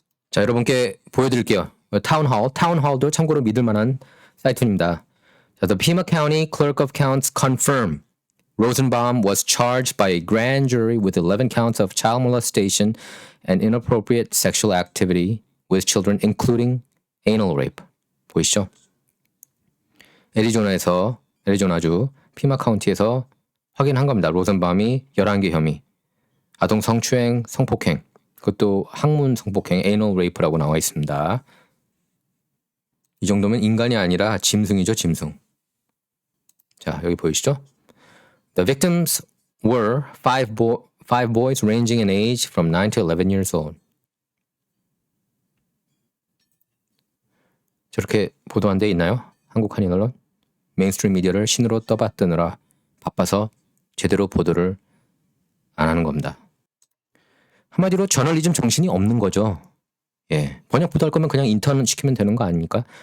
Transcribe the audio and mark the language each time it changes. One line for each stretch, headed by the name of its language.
Korean: 자, 여러분께 보여드릴게요. 타운홀도 참고로 믿을 만한 사이트입니다.
English: 자, The Pima County Clerk of Counts confirm Rosenbaum was charged by a grand jury with 11 counts of child molestation and inappropriate sexual activity with children, including anal rape.
Korean: 보이시죠? 애리조나주 피마 카운티에서 확인한 겁니다. 로젠바움이 11개 혐의, 아동 성추행, 성폭행, 그것도 학문 성폭행,
English: anal rape
Korean: 라고 나와 있습니다. 이 정도면 인간이 아니라 짐승이죠, 짐승. 자, 여기 보이시죠?
English: The victims were five boys ranging in age from 9 to 11 years old.
Korean: 저렇게 보도한 데 있나요? 한국 한인 언론? 메인스트림 미디어를 신으로 떠받드느라 바빠서 제대로 보도를 안 하는 겁니다. 한마디로 저널리즘 정신이 없는 거죠. 예, 번역 보도할 거면 그냥 인턴 시키면 되는 거 아닙니까?